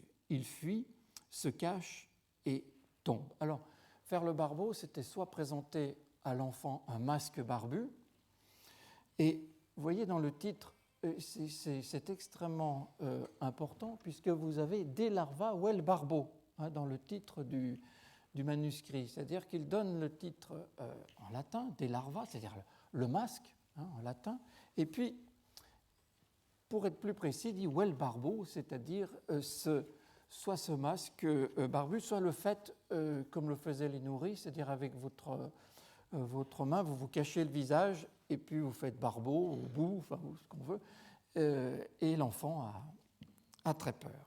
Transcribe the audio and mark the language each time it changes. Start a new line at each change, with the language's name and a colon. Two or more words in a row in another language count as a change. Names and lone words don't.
French: Il fuit, se cache et tombe. Alors, faire le barbeau, c'était soit présenter à l'enfant un masque barbu, et vous voyez dans le titre, c'est extrêmement important, puisque vous avez «
Latin: De larva vel barbo
French: » dans le titre du manuscrit. C'est-à-dire qu'il donne le titre en latin, «
Latin: De larva
French: », c'est-à-dire le masque en latin, et puis, pour être plus précis, il dit «
Latin: vel barbo
French: », c'est-à-dire soit ce masque barbu, soit le fait, comme le faisaient les nourrices, c'est-à-dire avec votre main, vous vous cachez le visage et puis vous faites barbeau, au bout, enfin ce qu'on veut, et l'enfant a très peur.